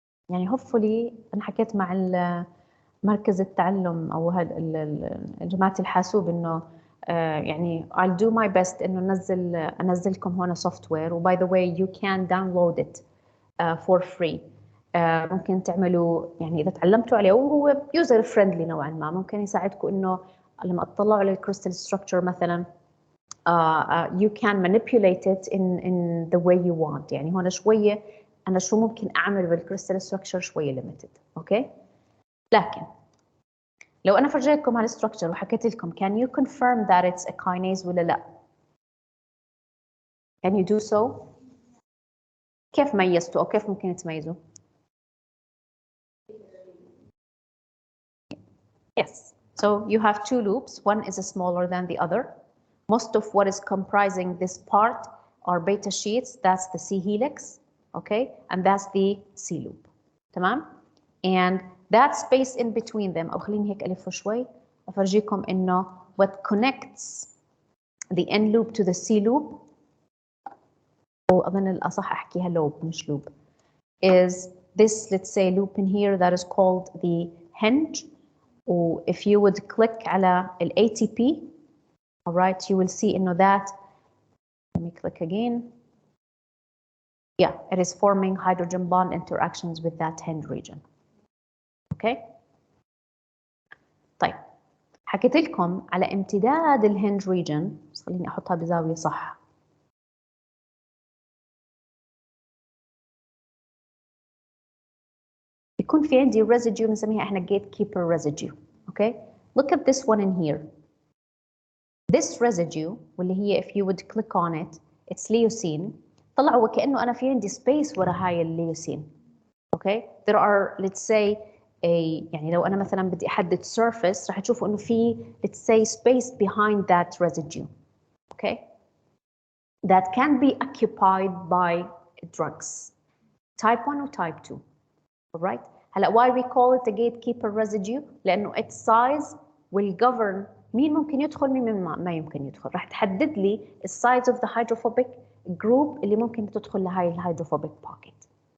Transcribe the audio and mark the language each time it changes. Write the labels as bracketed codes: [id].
[ar] يعني [en] hopefully [ar] أنا حكيت مع مركز التعلم أو جماعة الحاسوب إنه يعني [en] I'll do my best [ar] إنه أنزلكم هنا software، و [en] by the way you can download it for free. [ar] ممكن تعملوا يعني إذا تعلمتوا عليه، وهو [en] user friendly [ar] نوعا ما، ممكن يساعدكم إنه لما تطلعوا على الكريستال structure مثلا [en] you can manipulate it in the way you want. [ar] يعني هون شوية أنا شو ممكن أعمل بالكريستال structure شوية limited. أوكي لكن لو أنا فرجيتكم على الستركتشر وحكيت لكم [en] can you confirm that it's a kinase [ar] ولا لا؟ [en] Can you do so؟ [ar] كيف ميزتوا أو كيف ممكن تميزوا؟ [en] Yes. So you have two loops. One is smaller than the other. Most of what is comprising this part are beta sheets. That's the C helix, okay? And that's the C loop. [ar] تمام؟ [en] And that space in between them، [ar] أو خليني هيك ألف شوي أفرجيكم إنه [en] what connects the N loop to the C loop، [ar] أو أظن الأصح أحكيها [en] loop مش loop، is this, let's say, loop in here that is called the hinge. Or if you would click على ال ATP, all right, you will see إنه that, let me click again. Yeah, it is forming hydrogen bond interactions with that hinge region. Okay. [ar] طيب حكيت لكم على امتداد الهنج region، بس خليني احطها بزاويه صح. يكون في عندي residue بنسميها احنا gatekeeper residue. [en] Okay. Look at this one in here. This residue [ar] واللي هي [en] if you would click on it, it's leucine. [ar] طلعوا وكأنه انا في عندي space ورا هاي الليوسين. [en] Okay. There are, let's say, [ar] يعني لو أنا مثلا بدي أحدد [en] surface [ar] راح تشوفوا إنه في [en] let's say space behind that residue, okay, that can be occupied by drugs type 1 و type 2, all right. [ar] هلا [en] why we call it a gatekeeper residue؟ [ar] لأنه [en] its size will govern [ar] مين ممكن يدخل مين ما يمكن يدخل. راح تحدد لي size of the hydrophobic group اللي ممكن تدخل لهاي الهيدروفوبيك pocket.